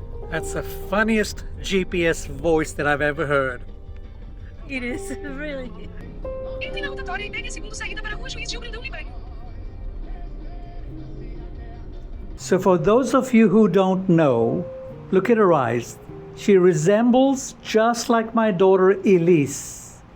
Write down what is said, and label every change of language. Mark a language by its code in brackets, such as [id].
[en] That's the funniest GPS voice that I've ever heard. It is, really. [pt] Entre na rotatória e pegue a segunda saída para a rua Juiz Gil Brandão Libani. [en] So for those of you who don't know, look at her eyes. She resembles just like my daughter Elise.